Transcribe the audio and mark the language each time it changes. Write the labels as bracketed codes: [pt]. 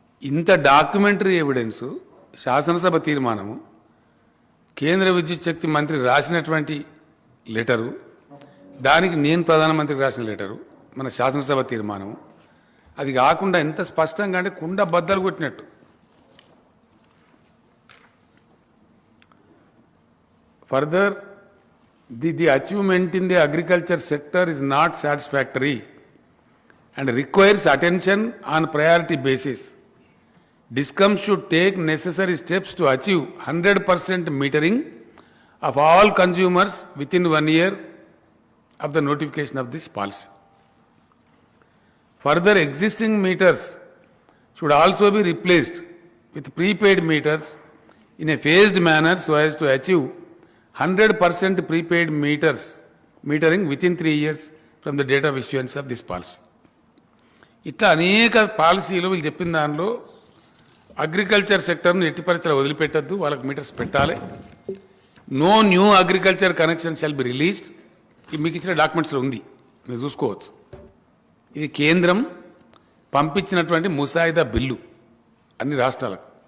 [te] ఇంత documentary evidence, శాసనసభ తీర్మానము, కేంద్ర విద్యుత్ శక్తి మంత్రి రాసినటువంటి లెటరు, దానికి నేను ప్రధానమంత్రికి రాసిన లెటరు, మన శాసనసభ తీర్మానము, అది కాకుండా ఎంత స్పష్టంగా అంటే కుండ బద్దలు కొట్టినట్టు. [en] Further, the achievement in the agriculture sector is not satisfactory and requires attention on priority basis. DISCOM should take necessary steps to achieve 100% metering of all consumers within 1 year of the notification of this policy. Further, existing meters should also be replaced with prepaid meters in a phased manner so as to achieve 100% prepaid metering within 3 years from the date of issuance of this policy. [te] ఇట్లా అనేక పాలసీలు వీళ్ళు చెప్పిన దానిలో agriculture సెక్టర్ను ఎట్టి పరిస్థితుల్లో వదిలిపెట్టద్దు, వాళ్ళకి metres పెట్టాలి. [en] No new agriculture connection shall be released. [te] మీకు ఇచ్చిన డాక్యుమెంట్స్లో ఉంది, మీరు చూసుకోవచ్చు. ఇది కేంద్రం పంపించినటువంటి ముసాయిదా బిల్లు అన్ని రాష్ట్రాలకు.